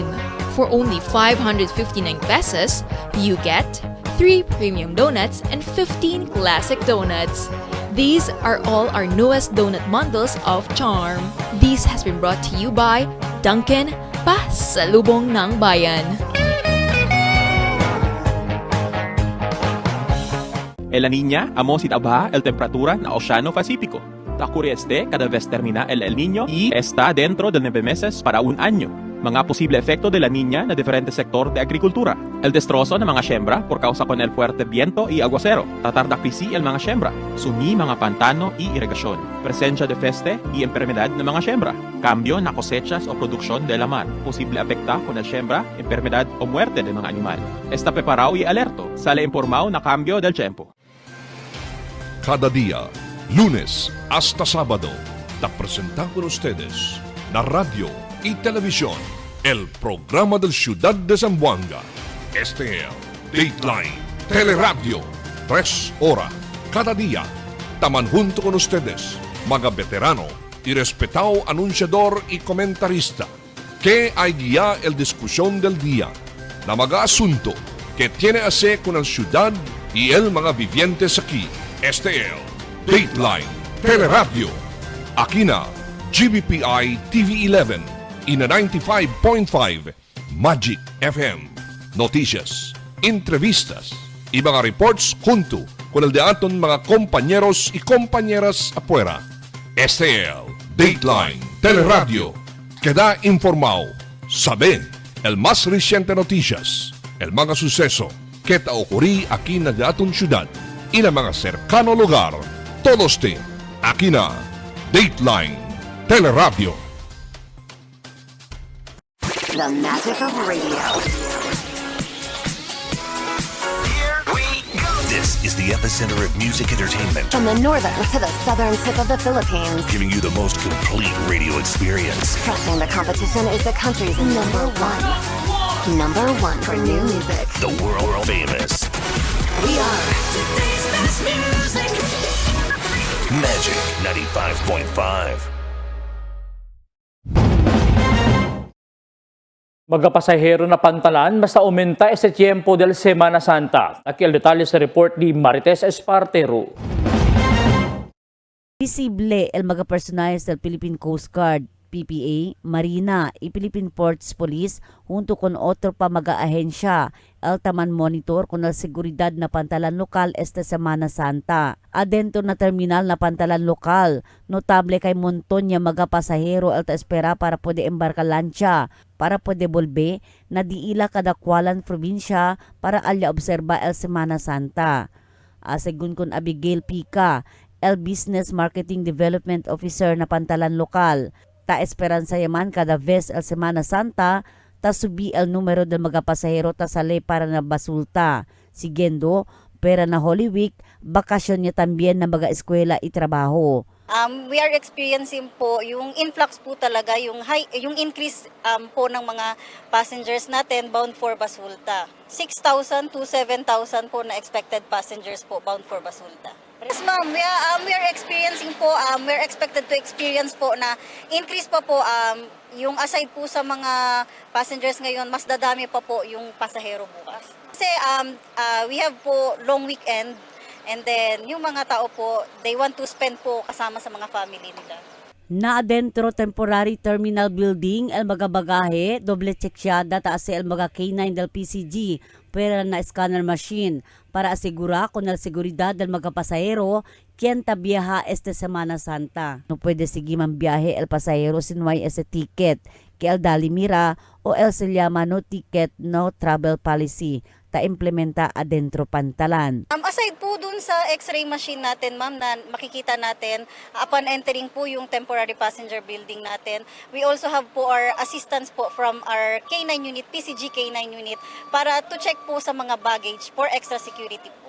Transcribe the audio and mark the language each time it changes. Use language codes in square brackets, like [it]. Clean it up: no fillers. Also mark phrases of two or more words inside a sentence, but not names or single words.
[en] For only 559 pesos, you get 3 premium donuts and 15 classic donuts. These are all our newest donut bundles of Charm. This has been brought to you by Dunkin', [tl] Pasalubong ng Bayan. [cbk] En la Niña, amo si tabaja el temperatura na Oceano Pacífico. Ocurre cada vez termina el Niño y está dentro de 9 meses para un año. Mga posible efecto de la Niña na diferente sector de agrikultura. El destrozo ng mga siembra por causa con el fuerte viento y aguacero. Tatarda krisi el mga siembra. Sumi mga pantano y irrigasyon. Presencia de peste y enfermedad ng mga siembra. Cambio na cosechas o produksyon de la mar. Posible afecta con el siembra, enfermedad o muerte de mga animal. Está preparado y alerto. Sale informado na cambio del tiempo. Cada día, lunes hasta sábado, te presentamos con ustedes la radio y televisión, el programa del Ciudad de Zamboanga. Este es Dateline Teleradio, 3 horas cada día. Taman junto con ustedes, mga veterano y respetado anunciador y comentarista, que hay guía el discusión del día, na mga asunto que tiene a ver con la ciudad y el mga vivientes aquí. Este es Dateline Teleradio. Aquí na GBPI TV11 y na 95.5 Magic FM. Noticias, entrevistas y mga reports junto con el de aton mga compañeros y compañeras afuera. Este es Dateline Teleradio. Queda informado, sabe el más reciente noticias, el mga suceso que ta ocurrí aquí na de aton ciudad y na mga cercano lugar. Todos aquí na Dateline Teleradio. [en] The magic of radio. This is the epicenter of music entertainment, From the northern to the southern tip of the Philippines. giving you the most complete radio experience. Crushing the competition is the country's number one. Number one for new music. The world famous We are today's best music. Magic 95.5. [cbk] Mga pasahero na pantalan basta aumenta ese tiempo del Semana Santa. Aquí el detalle sa report ni Marites Espartero. Visible el mga personajes del Philippine Coast Guard, PPA, Marina y Philippine Ports Police junto con otro pa mga ahensya, el taman monitor con la seguridad na pantalan lokal esta Semana Santa. Adentro na terminal na pantalan lokal, notable [tl] kay monton niya [cbk] mga pasahero el ta espera para pwede embarka lancha, para pwede volbe na diila kadakwalan probinsya para alya obserba el Semana Santa. Segun kon Abigail Pica, el Business Marketing Development Officer na pantalan lokal, ta esperanza yaman kada vez el Semana Santa, ta subi el numero del mga pasahero ta sale para na basulta. Siguiendo, Pera na [en] Holy Week, [cbk] bakasyon niya tambien na mga eskwela itrabaho. [en] We are experiencing [tl] po yung [en] influx [tl] po talaga, yung [en] increase [tl] po ng mga [en] passengers natin bound for Basulta. 6,000 to 7,000 po na expected passengers po bound for Basulta. Yes ma'am, we are experiencing po, we're expected to experience [tl] po na [en] increase [tl] pa po, yung [en] aside [tl] po sa mga [en] passengers [tl] ngayon, mas dadami pa po yung pasahero bukas. [en] Kasi we have po long weekend. And then, [tl] yung mga tao po, [en] they want to spend [tl] po kasama sa mga [en] family nila. [cbk] Na adentro [en] temporary terminal building, [cbk] el mga bagahe, doble tseksyada taas el mga K9 del PCG, pera na [en] scanner machine, [cbk] para asigura kung al seguridad del mga pasahero, quien tabiyaha este Semana Santa. No pwede sige man biyahe el pasahero sin may ese ticket, que el dali mira o el se llama [en] no ticket, no travel policy. [cbk] Ta implementa adentro pantalan. [en] Aside [tl] po dun sa [en] x-ray machine [tl] natin, ma'am, na makikita natin [en] upon entering [tl] po yung [en] temporary passenger building natin, we also have [tl] po our assistance po [en] from our K9 unit, PCG K9 unit, para to check [tl] po sa mga [en] baggage for extra security po.